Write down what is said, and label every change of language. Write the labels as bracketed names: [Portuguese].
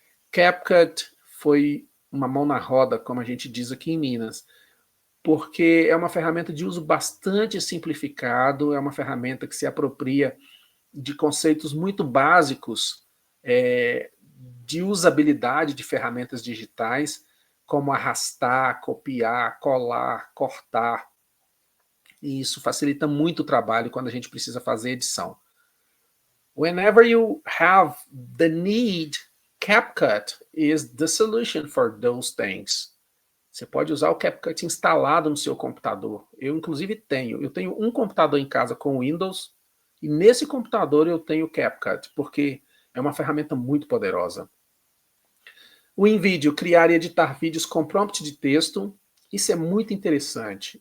[Portuguese] CapCut foi uma mão na roda, como a gente diz aqui em Minas, porque é uma ferramenta de uso bastante simplificado, é uma ferramenta que se apropria de conceitos muito básicos de usabilidade de ferramentas digitais, como arrastar, copiar, colar, cortar. E isso facilita muito o trabalho quando a gente precisa fazer edição. [English] Whenever you have the need, CapCut is the solution for those things. [Portuguese] Você pode usar o CapCut instalado no seu computador. Eu, inclusive, tenho. Eu tenho um computador em casa com Windows e nesse computador eu tenho o CapCut, porque é uma ferramenta muito poderosa. O InVideo, criar e editar vídeos com prompt de texto. Isso é muito interessante.